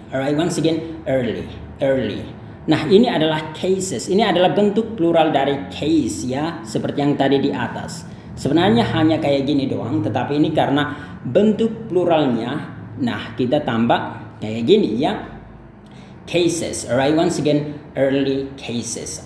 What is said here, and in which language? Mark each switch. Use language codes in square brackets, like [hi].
[en] Alright, once again, early. [id] Nah, ini adalah cases. Ini adalah bentuk plural dari case ya, seperti yang tadi di atas. Sebenarnya hanya kayak gini doang, tetapi ini karena bentuk pluralnya, nah kita tambah kayak gini ya. [en] Cases. Alright, once again, early cases.